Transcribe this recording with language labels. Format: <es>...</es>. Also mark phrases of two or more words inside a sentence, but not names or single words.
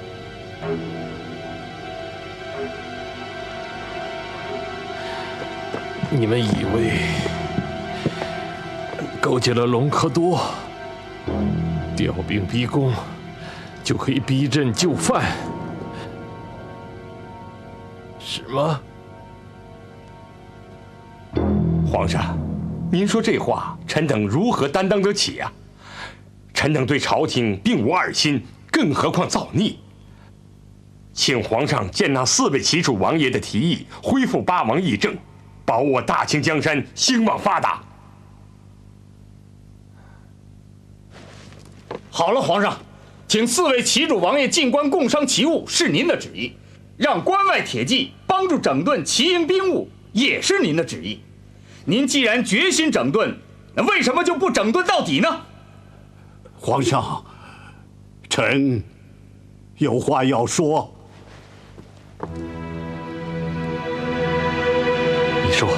<zh>你們以為勾結了隆科多，調兵逼宮，就可以逼朕就範，是嗎？皇上，您說這話，臣等如何擔當得起呀？臣等對朝廷並無二心，更何況造逆。請皇上見納4位齊楚王爺的提議，恢復八王議政，保我大清江山興旺發達。好了，皇上，請4位齊楚王爺進關共商齊務是您的旨意，讓關外鐵騎幫助整頓齊營兵務也是您的旨意。您既然決心整頓，那為什麼就不整頓到底呢？皇上，臣有話要說。你說，</zh>